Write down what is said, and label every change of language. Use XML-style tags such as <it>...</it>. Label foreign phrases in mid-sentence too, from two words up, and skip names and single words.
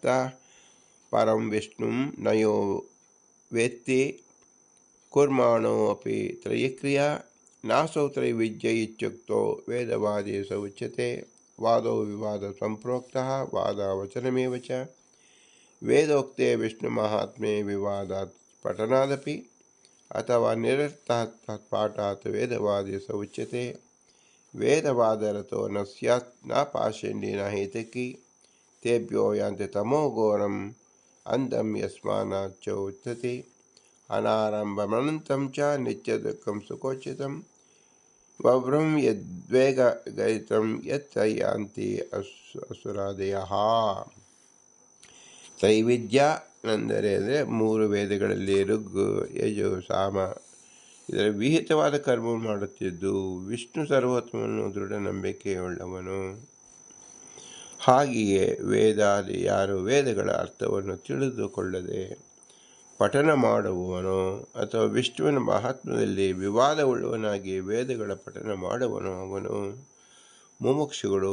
<sa>ಪರಂ ವಿಷ್ಣು ನಯೋ ವೇತ್ತಿ ಕುರ್ಮಾಣೋ ಅಪಿ ತ್ರಯಕ್ರಿಯಾ ನಾಸೌ ತ್ರೈವಿದ್ಯ ಇತ್ಯುಕ್ತೋ ವೇದವಾದಿ ಸ ಉಚ್ಯತೆ. ವಾದೋ ವಿವಾದ ಸಂಪ್ರೋಕ್ತಃ ವಾದವಚನಮೇವ ಚ ವೇದೋಕ್ತೆ ವಿಷ್ಣು ಮಹಾತ್ಮೆ ವಿವಾದಾತ್ ಪಠನಾದಪಿ ಅಥವಾ ನಿರರ್ಥಾತ್ ಪಾಠಾತ್ ವೇದವಾದಿ ಸ ಉಚ್ಯತೆ. ವೇದವಾದರತೋ ನ ಸ್ಯಾತ್ ನ ಪಾಷಂಡಿ ನ ಹೇತಕಿ ತೇಭ್ಯೋ ಯಾಂತಿ ತಮೋ ಘೋರಂ ಅಂಧಂ ಯಸ್ಮಾನ್ನಾಚ್ಚ ಉಚ್ಯತೆ. ಅನಾರಂಭಮನಂತಂ ಚ ನಿತ್ಯದುಃಖಂ ಸುಖೋಚಿತಂ ವವ್ರಂ ಯದ್ವೇಗಗಯಿತಂ ಯತ್ ಯಾಂತಿ ಅಸುರಾದಯಃ.</sa> <kn>ತ್ರೈವಿದ್ಯ ಅಂದರೆ ಮೂರು ವೇದಗಳಲ್ಲಿ ಋಗ್, ಯಜು, ಸಾಮ ಇದರ ವಿಹಿತವಾದ ಕರ್ಮವನ್ನು ಮಾಡುತ್ತಿದ್ದು ವಿಷ್ಣು ಸರ್ವೋತ್ತಮನು ದೃಢ ನಂಬಿಕೆಯುಳ್ಳವನು. ಹಾಗೆಯೇ ವೇದಾದಿ ಯಾರು ವೇದಗಳ ಅರ್ಥವನ್ನು ತಿಳಿದುಕೊಳ್ಳದೆ ಪಠನ ಮಾಡುವವನೋ ಅಥವಾ ವಿಷ್ಣುವಿನ ಮಹಾತ್ಮದಲ್ಲಿ ವಿವಾದವುಳ್ಳವನಾಗಿ ವೇದಗಳ ಪಠನ ಮಾಡುವನೋ ಅವನು ಮುಮುಕ್ಷುಗಳು.</kn>